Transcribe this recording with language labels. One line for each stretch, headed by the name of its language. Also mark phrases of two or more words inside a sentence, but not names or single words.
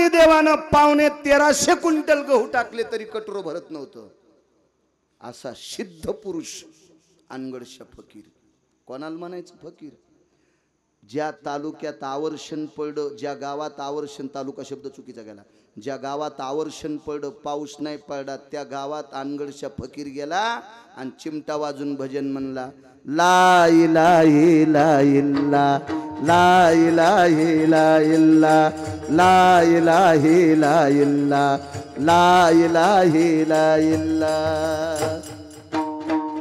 Marathi: देवानं 1350 क्विंटल गहू टाकले तरी कटोरं भरत नव्हतं असा सिद्ध पुरुष अनगडशा फकीर कोणाला म्हणायचं फकीर ज्या तालुक्यात आवर्षण पडलं ज्या गावात आवर्षण तालुका शब्द चुकीचा गेला ज्या गावात आवर्षण पडलं पाऊस नाही पडला त्या गावात अनगडशा फकीर गेला आणि चिमटा वाजून भजन म्हणला
Arabic: لا إله إلا لا إله إلا لا إله إلا لا إله إلا